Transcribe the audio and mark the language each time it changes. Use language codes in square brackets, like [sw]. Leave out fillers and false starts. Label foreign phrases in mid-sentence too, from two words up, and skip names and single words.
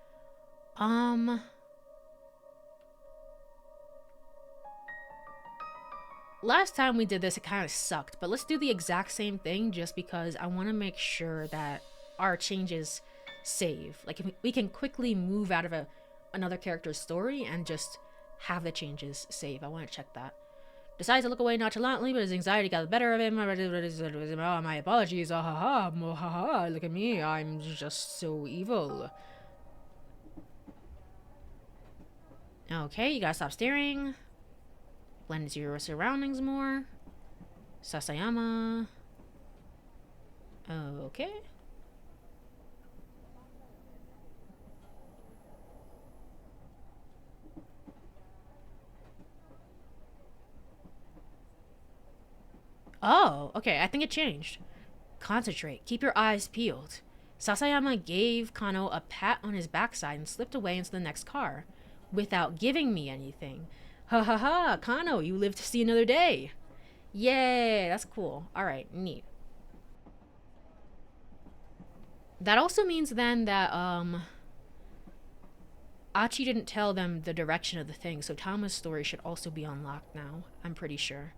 [en] Last time we did this, it kind of sucked, but let's do the exact same thing just because I want to make sure that our changes save. Like, if we can quickly move out of another character's story and just have the changes save. I want to check that. Decides to look away nonchalantly, but his anxiety got the better of him. Oh, my apologies. Ah ha ha. Mo ha ha. Look at me. I'm just so evil. Okay, you gotta stop staring. Blend into your surroundings more. Sasayama. Okay. Oh, okay, I think it changed. Concentrate. Keep your eyes peeled. Sasayama gave Kano a pat on his backside and slipped away into the next car, without giving me anything. Ha ha ha, Kano, you live to see another day. Yay, that's cool. Alright, neat. That also means then that, Achi didn't tell them the direction of the thing, so Tama's story should also be unlocked now, I'm pretty sure.